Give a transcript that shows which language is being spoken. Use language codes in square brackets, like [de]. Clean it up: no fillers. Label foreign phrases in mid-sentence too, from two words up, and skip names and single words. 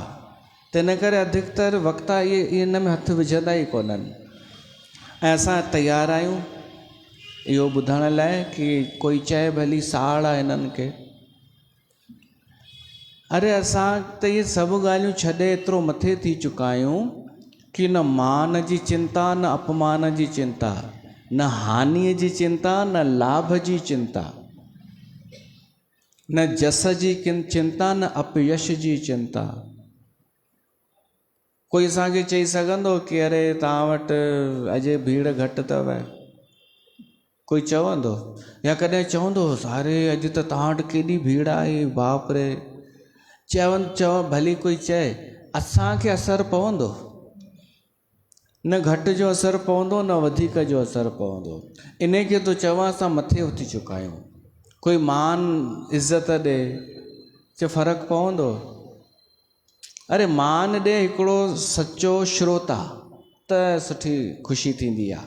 [sd] त इन करे अधिकतर वक्ता इहे इन में हथु विझंदा ई कोन्हनि। ऐं असां तयारु आहियूं इहो ॿुधण लाइ कि कोई चए भली साड़ आहे इन्हनि खे। अरे असां त इहे सभु ॻाल्हियूं छॾे एतिरो मथे थी चुका आहियूं कि न मान जी चिंता, न अपमान जी चिंता, न हानीअ जी चिंता, न लाभ जी चिंता, न जस जी चिंता, न अपयश जी चिंता। कोई असांखे चई सघंदो कि अरे तव्हां वटि अॼु भीड़ घटि अथव, कोई चवंदो? या कॾहिं चवंदो अरे अॼु त तव्हां वटि केॾी भीड़ आहे, बाप रे। चव भली कोई चए, असांखे असरु पवंदो? न घटि जो असरु पवंदो, न वधीक जो असरु पवंदो। इन खे तो चवां असां मथे उथी चुका आहियूं। कोई मान इज़त ॾे, चए फ़र्क़ु पवंदो? अरे मान ॾे हिकिड़ो सचो श्रोता त सुठी ख़ुशी थींदी आहे।